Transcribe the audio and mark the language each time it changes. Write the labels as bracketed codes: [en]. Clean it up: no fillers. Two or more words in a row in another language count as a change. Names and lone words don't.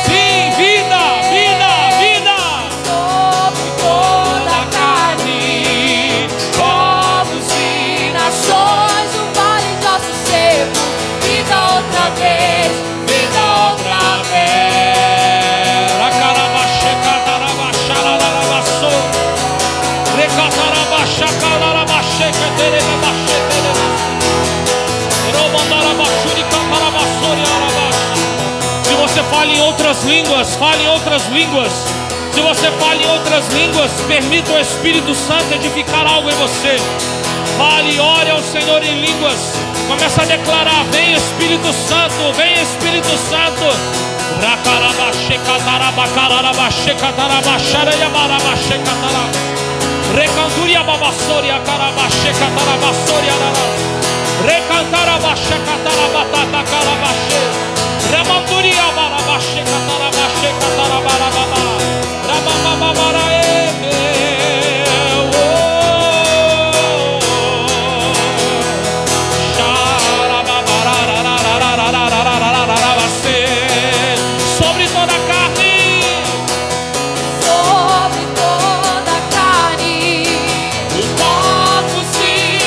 [pt] Sim, vida, vida, vida. Sobre toda a carne, povos e nações, o vale do nosso ser. Vida outra vez, vida outra vez. Racarabacheca, tarabachararabaçô. Recatarabachaca, larabacheca, terebabacheca, romandarabachurica, parabaçori, arabacha. Se você fala em outras línguas, fale em outras línguas. Se você fala em outras línguas, permita o Espírito Santo edificar algo em você. Fale e ore ao Senhor em línguas. Começa a declarar: vem Espírito Santo, vem Espírito Santo. Racarabacheca, tarabacararabacheca, tarabachara, yamarabacheca, tarab. Recanturia babassoria, carabacheca, tarabassoria, tarab. Recantarabacheca, tarabatata, carabache. Remanturia barabacheca, tarabacheca, tarabarababa. Rabababarae. Sobre toda a carne, Sobre toda a carne, povos e